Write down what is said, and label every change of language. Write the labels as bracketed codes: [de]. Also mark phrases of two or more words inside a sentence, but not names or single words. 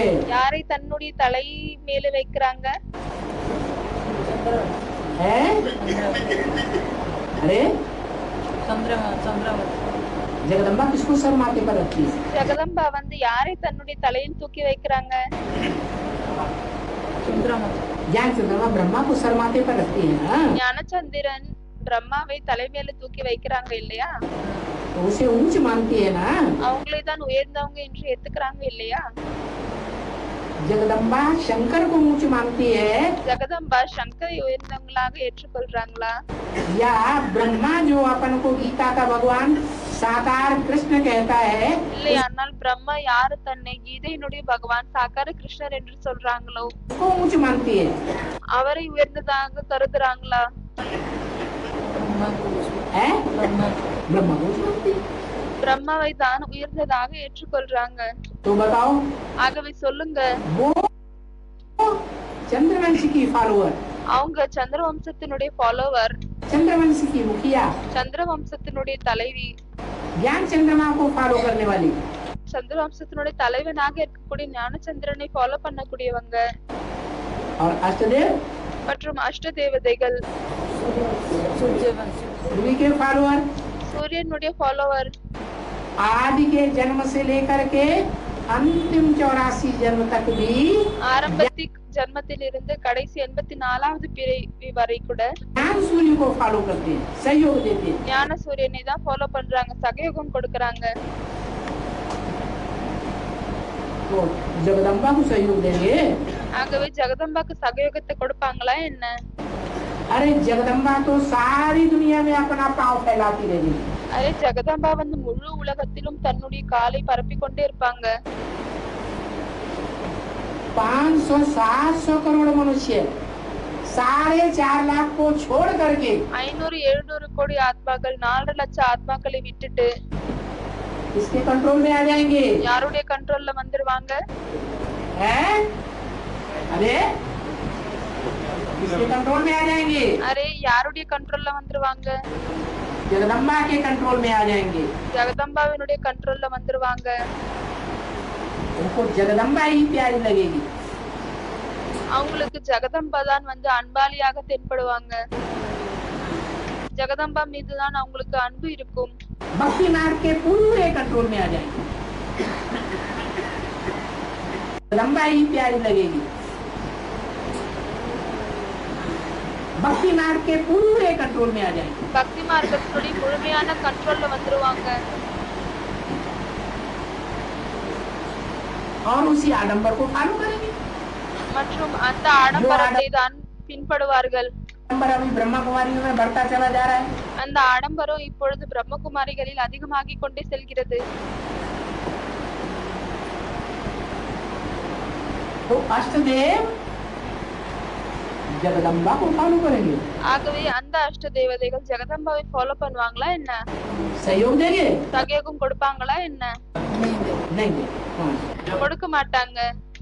[ta] யாரை தன்னுடைய தலை மேல வைக்கிறாங்க? [hi] है? अरे जगदम्बा किसको सर माथे पर रखती है? [ta] ஜெகதம்பா வந்து யாரை தன்னுடைய தலையில் தூக்கி வைக்கிறாங்க? [hi] ज्ञान चंद्रमा ब्रह्मा को सर माथे पर रखती है ना? [ta] ஞானச்சந்திரன் பிரம்மாவை தலை மேல தூக்கி வைக்கிறாங்க இல்லையா? [hi] तो उसे ऊंच मानती है ना? [ta] அவங்களே தான் உயர்ந்தவங்க என்று ஏத்துக்கிறாங்க இல்லையா? [hi] जगदम्बा शंकर को ऊंच मानती है [ta] ஜெகதம்பா சங்கரை உயர்ந்தவங்களாக ஏற்றுக்கொள்றாங்களா? [hi] या ब्रह्मा जो अपन को गीता का भगवान साकार कृष्ण कहता है [ta] இல்லை, ஆனால் பிரம்மா யாரு தன்னை கீதையினுடைய பகவான் சாக்கார கிருஷ்ணர் என்று சொல்றாங்களோ [hi] उसको ऊंच मानती है [ta] அவரை உயர்ந்ததாக கருதுறாங்களா? [hi] ब्रह्मा को है ब्रह्मा ब्रह्मा को ऊंच मानती है [ta] பிரம்மாவை தான் உயர்ந்ததாக ஏற்றுக்கொள்றாங்க. [hi] तो बताओ [ta] ஆகவே சொல்லுங்க, [hi] वो चंद्रवंशी की फॉलोअर [ta] அவங்க சந்திர வம்சத்தினுடைய ஃபாலோவர், [hi] चंद्रवंशी की मुखिया [ta] சந்திர வம்சத்தினுடைய தலைவி, [hi] ज्ञान चंद्रमा को फॉलो करने वाली [ta] சந்திர வம்சத்தினுடைய தலைவனாக இருக்கக்கூடிய ஞானச்சந்திரனை ஃபாலோ பண்ணக்கூடியவங்க [hi] और अष्टदेव [ta] மற்றும் அஷ்ட தேவதைகள், [hi] सूर्यवंशी सूर्य के फॉलोअर [ta] சூரியனுடைய ஃபாலோவர், [hi] आदि के जन्म से लेकर के अंतिम 84 जन्म तक भी [ta] ஆரம்பத்திக் ஜன்மத்திலிருந்து கடைசி 84வது பிறவி வரை கூட [hi] ज्ञान सूर्य को फॉलो करते हैं सहयोग देते हैं [ta] ஞான சூரியனை தான் ஃபாலோ பண்றாங்க, சகயோகம் கொடுக்கறாங்க. [hi] तो जगदम्बा को सहयोग देंगे [ta] ஆகவே ஜெகதம்பாக்கு சகயோகத்தை கொடுப்பாங்களா என்ன? [hi] अरे जगदम्बा तो सारी दुनिया में अपना पांव फैलाती रहेगी [ta] அரே, ஜெகதம்பா வந்து முழு உலகத்திலும் தன்னுடைய காலை பரப்பிக் கொண்டே இருப்பாங்க. [hi] 500-700 करोड़ मनुष्य 4.5 लाख को छोड़ करके [ta] 500-700 கோடி ஆத்மாக்கள் 4 லட்சம் ஆத்மாக்களை விட்டுட்டு [hi] इसके कंट्रोल में आ जाएंगे [ta] யாருடைய கண்ட்ரோல்ல வந்துருவாங்க? [hi] हैं? अरे इसके कंट्रोल में आ जाएंगे [ta] அரே, யாருடைய கண்ட்ரோல்ல வந்துருவாங்க? [hi] जगदम्बा के कंट्रोल में आ जाएंगे [ta] ஜெகதம்பாவினுடைய கண்ட்ரோல்ல வந்துருவாங்க. [hi] उनको जगदम्बा ही प्यारी लगेगी [ta] அவங்களுக்கு ஜெகதம்பா தான் வந்து அன்பாளியாக தென்படுவாங்க. ஜெகதம்பா மீதுதான் அவங்களுக்கு அன்பு இருக்கும். [hi] भक्ति मार्ग के पूरे कंट्रोल में आ जाएंगे जगदम्बा ही प्यारी लगेगी भक्ति मार्ग के पूरे कंट्रोल में आ जाएंगे [ta] பக்தி மார்க்கத்தினுடைய முழுமையான கண்ட்ரோல்ல வந்துருவாங்க. [hi] और उसी आडंबर को फॉलो करेंगे [ta] மற்றும் அந்த ஆடம்பரத்தை தான் பின்படுவார்கள். [hi] आडंबर अभी ब्रह्मा कुमारियों में बढ़ता चला जा रहा है [ta] அந்த ஆடம்பரம் இப்பொழுது பிரம்மகுமாரிகளில் அதிகமாகிக் கொண்டே செல்கிறது. [hi] तो अष्टदेव जगदम्बा को फॉलो करेंगे [ta] ஆகவே அந்த அஷ்ட தேவதைகள் ஜெகதம்பாவை ஃபாலோ பண்ணுவாங்களா என்ன? [hi] सहयोग देंगे [ta] சகயோகம் கொடுப்பாங்களா என்ன? [hi] नहीं दे नहीं हाँ। [ta] கொடுக்க மாட்டாங்க.